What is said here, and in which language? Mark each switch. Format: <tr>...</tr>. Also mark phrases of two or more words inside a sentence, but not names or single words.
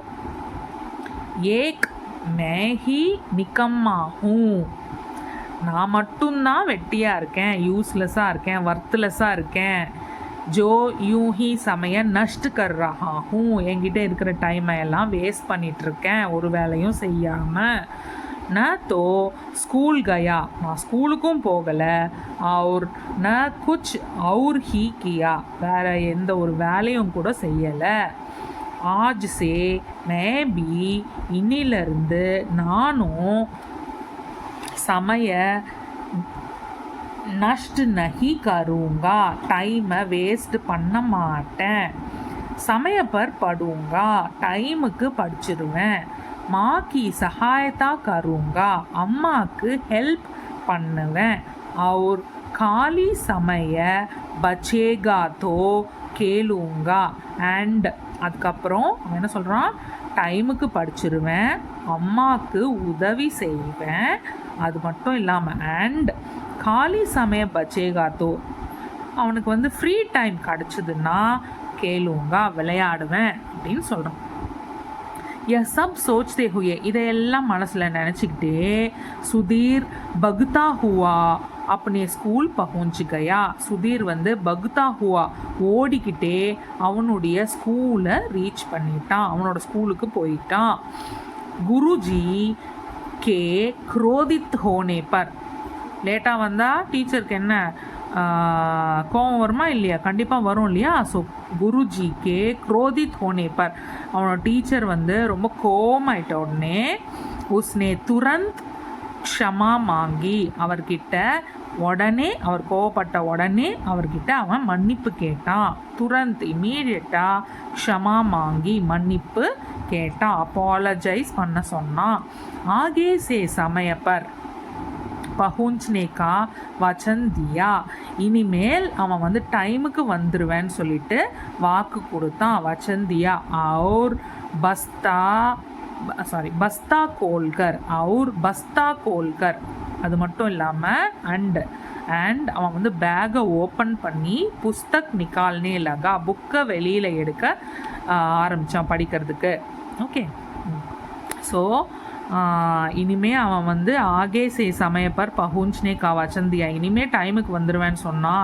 <hi>एक मैं ही निकम्मा हूँ,</hi> <ta>நான் மட்டும்தான் வெட்டியாக இருக்கேன், யூஸ்லெஸ்ஸாக இருக்கேன், வர்த்லெஸ்ஸாக இருக்கேன்.</ta> <hi>जो यूँ ही समय नष्ट कर रहा हूँ,</hi> <ta>என்கிட்ட இருக்கிற டைமை எல்லாம் வேஸ்ட் பண்ணிகிட்ருக்கேன் ஒரு வேலையும் செய்யாமல்.</ta> <hi>न तो स्कूल गया,</hi> <ta>நான் ஸ்கூலுக்கும் போகலை.</ta> <hi>और ந குச் और ही किया,</hi> <ta>வேறு எந்த ஒரு வேலையும் கூட செய்யலை.</ta> <hi>आज से मैं भी,</hi> <ta>இன்னிலிருந்து நானும்</ta> <hi>समय नष्ट नहीं करूँगा,</hi> <ta>டைமை வேஸ்ட் பண்ண மாட்டேன்.</ta> <hi>समय पर पढ़ूँगा,</hi> <ta>டைமுக்கு படிச்சிருவேன்.</ta> <hi>माँ की सहायता करूँगा,</hi> <ta>அம்மாவுக்கு ஹெல்ப் பண்ணுவேன்.</ta> <hi>और खाली समय बचेगा तो கேளுங்கா.</hi> <ta>அண்ட் அதுக்கப்புறம் அவன் என்ன சொல்கிறான், டைமுக்கு படிச்சிருவேன், அம்மாவுக்கு உதவி செய்வேன். அது மட்டும் இல்லாமல் அண்ட்</ta> <hi>खाली समय बचेगा तो,</hi> <ta>அவனுக்கு வந்து ஃப்ரீ டைம் கிடச்சிதுன்னா கேளுங்கா, விளையாடுவேன் அப்படின்னு சொல்கிறான்.</ta> <hi>यह सब सोचते हुए,</hi> <ta>இதையெல்லாம் மனசில் நினச்சிக்கிட்டே</ta> <hi>சுதீர் भागता हुआ अपने स्कूल पहुँच गया.</hi> <ta>சுதீர் வந்து</ta> <hi>भागता हुआ</hi> <ta>ஓடிக்கிட்டே அவனுடைய ஸ்கூலை ரீச் பண்ணிட்டான், அவனோட ஸ்கூலுக்கு போயிட்டான்.</ta> <hi>गुरुजी के क्रोधित होने पर,</hi> <ta>லேட்டாக வந்தால் டீச்சருக்கு என்ன கோவம் வருமா இல்லையா, கண்டிப்பாக வரும் இல்லையா.</ta> <hi>ஸோ गुरुजी के क्रोधित होने पर,</hi> <ta>அவனோட டீச்சர் வந்து ரொம்ப கோவமாயிட்ட உடனே</ta> <hi>उसने तुरंत क्षमा माँगी,</hi> <ta>அவர்கிட்ட உடனே, அவர் கோவப்பட்ட உடனே அவர்கிட்ட அவன் மன்னிப்பு கேட்டான். துரந்த் இமீடியட்டாக</ta> <hi>क्षमा माँगी</hi> <ta>மன்னிப்பு கேட்டான், அப்பாலஜைஸ் பண்ண சொன்னான்.</ta> <hi>आगे से समय पर पहुँचने का वचन दिया,</hi> <ta>இனிமேல் அவன் வந்து டைமுக்கு வந்துடுவேன்னு சொல்லிட்டு வாக்கு கொடுத்தான்.</ta> <hi>वचन दिया. और बस्ता बस्ता खोलकर और बस्ता खोलकर.</hi> <ta>அது மட்டும் இல்லாமல் அண்ட் அவன் வந்து பேக்கை ஓப்பன் பண்ணி</ta> <hi>पुस्तक निकालने लगा,</hi> <ta>புக்கை வெளியில் எடுக்க ஆரம்பித்தான் படிக்கிறதுக்கு. ஓகே, ஸோ இனிமே அவன் வந்து</ta> <hi>आगे से समय पर पहुँचने का वचन दिया,</hi> <ta>இனிமே டைமுக்கு வந்துடுவேன்னு சொன்னான்.</ta>